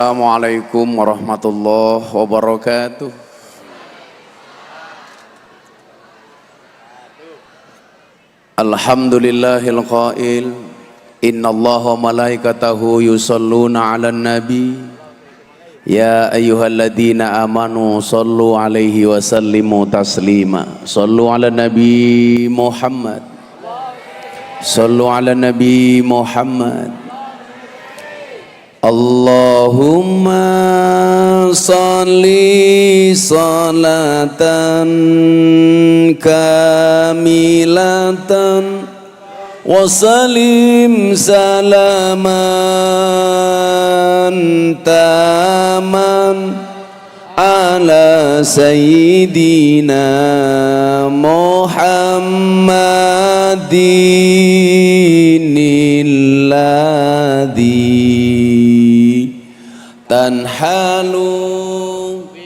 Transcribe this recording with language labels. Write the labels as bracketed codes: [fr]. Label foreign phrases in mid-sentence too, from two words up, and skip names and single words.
[ar] السلام عليكم ورحمة الله وبركاته. الحمد لله القائل إن الله وملائكته يصلون على النبي يا أيها الذين آمنوا صلوا عليه وسلموا تسليما. صلوا على النبي محمد، صلوا على النبي محمد, shollu 'alan nabi Muhammad. اللهم صل صلاة كاملة وسلم سلاما تاما على سيدنا محمد الذي تنحل